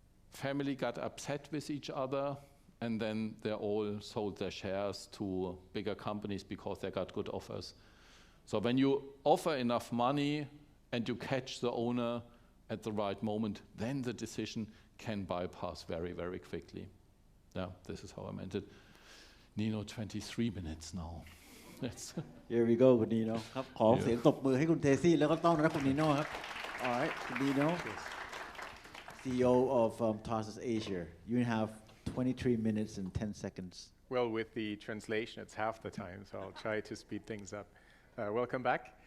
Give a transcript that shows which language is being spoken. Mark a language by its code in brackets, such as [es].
[en] Family got upset with each other, and then they all sold their shares to bigger companies because they got good offers. So when you offer enough money and you catch the owner, at the right moment, then the decision can bypass very, very quickly. Yeah, this is how I meant it. Nino, 23 minutes now. Here we go คุณนีโน่ครับ [th] ขอเสียงตบมือให้คุณเทซี่แล้วก็ต้อนรับคุณนีโน่ครับ [en] Alright คุณนีโน่ CEO of Tarsus Asia you have 23 minutes and 10 seconds Well, with the translation, it's half the time, so I'll try to speed things up. Welcome back.